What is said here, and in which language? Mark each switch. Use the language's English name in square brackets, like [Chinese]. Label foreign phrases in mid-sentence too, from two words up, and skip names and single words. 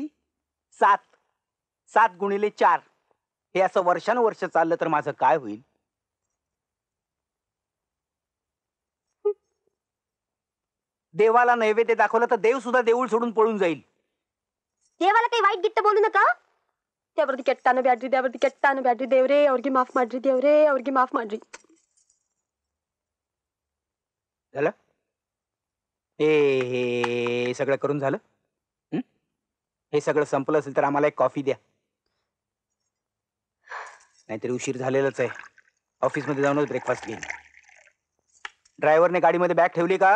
[Marathi] 7. 7 गुणिले 4. हे असं वर्षानुवर्ष चाललं तर माझं काय होईल? देवाला नैवेद्य दाखवलं तर देव सुद्धा देऊळ सोडून पळून जाईल. देवाला काही वाईट गिट्ट बोलू नका. [Kannada] ದೇವರದಿ ಕೆಟ್ಟಾನು ಬ್ಯಾಡ್ರಿ, ದೇವರದಿ ಕೆಟ್ಟಾನು ಬ್ಯಾಡ್ರಿ, ದೇವ್ರೇ ಅವ್ರಿಗೆ ಮಾಫ್ ಮಾಡ್ರಿ, ದೇವ್ರೇ ಅವ್ರಿಗೆ ಮಾಫ್ ಮಾಡ್ರಿ. [Marathi] झालं? हे सगळं करून झालं? हे सगळं संपलं असेल तर आम्हाला एक कॉफी द्या, नाहीतरी उशीर झालेलाच आहे. ऑफिसमध्ये जाऊनच ब्रेकफास्ट घेईन. ड्रायव्हरने गाडीमध्ये बॅग ठेवली का?